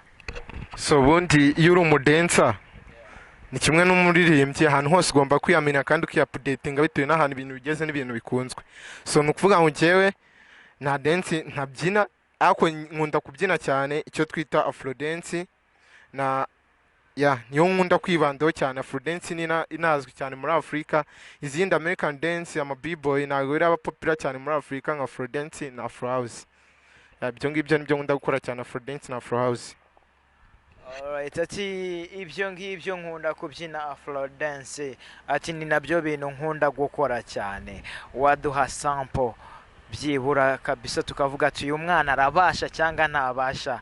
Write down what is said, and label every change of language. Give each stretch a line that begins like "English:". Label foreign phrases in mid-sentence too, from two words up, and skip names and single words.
Kinyarwanda: So ubundi iyo uri umudancer ni kimwe n'umuririmbyi, ahantu hose ugomba kwiyamenya kandi ukiupdatinga bitewe n'ahantu ibintu bigeze n'ibintu bikunzwe. So nukuvuga ngo njyewe na dance ntabyina, ariko nkunda kubyina cyane icyo twita
English: afro dance.
Kinyarwanda: Na niyo nkunda kwibandaho cyane.
English: Afro dance
Kinyarwanda: ni inazwi cyane muri Afrika. Izindi
English: American dance
Kinyarwanda: ama b-boy ntabwo biraba popular cyane muri Afrika nka
English: afro dance
Kinyarwanda: na
English: afro house.
Kinyarwanda: Ibyo ngibyo nibyo nkunda gukora cyane,
English: afro dance na afro house.
Kinyarwanda: Alright, ati ibyo ngibyo nkunda kubyina
English: afro dance,
Kinyarwanda: ati ni nabyo bintu nkunda gukora cyane. Waduha sample byibura kabisa tukavuga ati uyu mwana arabasha cyangwa ntabasha?